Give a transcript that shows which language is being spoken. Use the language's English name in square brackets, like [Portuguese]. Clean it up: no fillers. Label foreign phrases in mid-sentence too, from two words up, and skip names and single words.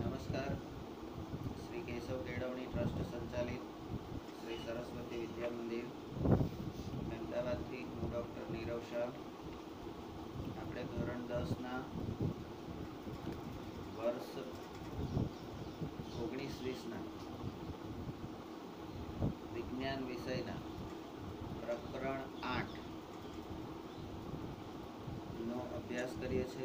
[Gujarati] નમસ્કાર. શ્રી કેશવ કેળવણી ટ્રસ્ટ સંચાલિત શ્રી સરસ્વતી વિદ્યા મંદિર अहमदाबादથી હું ડૉક્ટર નીરવ શાહ આપણે ધોરણ 10ના વર્ષ 19-20ના વિજ્ઞાન વિષયના પ્રકરણ 8 નો અભ્યાસ કરીએ છીએ।